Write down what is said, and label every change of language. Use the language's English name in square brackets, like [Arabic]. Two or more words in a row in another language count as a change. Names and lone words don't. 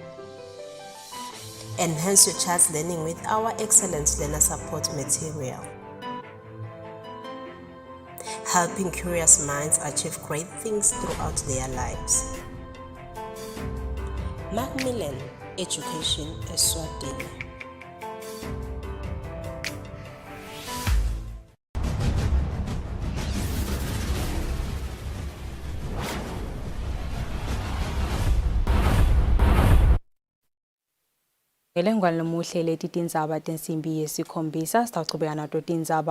[English] Enhance your child's learning with our excellent learner support material. Helping curious minds achieve great things throughout their lives. Macmillan Education Eswatini. [Swati] Ngelengwane muhle leti Tindzaba tensimbi yesikhombisa sitachubeka nato Tindzaba.